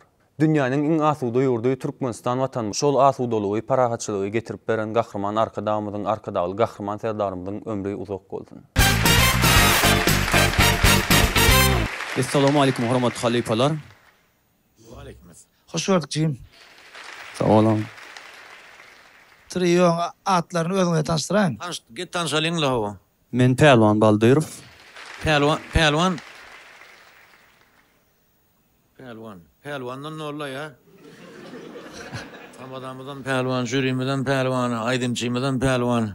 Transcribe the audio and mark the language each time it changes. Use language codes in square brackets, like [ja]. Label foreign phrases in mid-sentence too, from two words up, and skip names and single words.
[tk] Dünýäniň iň asuda ýurdy Türkmenistan watan şol asudalygy, parahatçylygy getirip beren gahrman arkadamyzyň arkadaly gahrman serdarymyzyň ömrü uzak bolsun. [ar] السلام عليكم [tk] hormatly halifalar. [ar] وعليكم. [tk] Hoş gördük Jim. Sağ olun. Trio atlaryny özüňe tanıştyraň. Get tanışalyň la. Men Pehliwan Baldyrov. Pehliwan. Pehliwandan nolla ya. Tamadamydan pehliwan, jürimiden pehliwan, aýdymçymydan pehliwan.